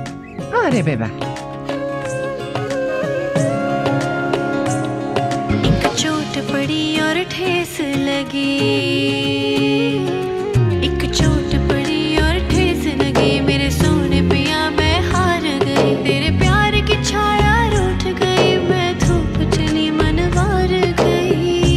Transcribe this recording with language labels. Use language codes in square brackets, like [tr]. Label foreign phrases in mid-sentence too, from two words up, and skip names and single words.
[fa] آره ببر. [hi] एक चोट पड़ी और ठेस लगी एक चोट पड़ी और ठेस लगी मेरे सोने पिया मैं हार गई तेरे प्यार की छाया रूठ गई मैं धूप चली मनवार गई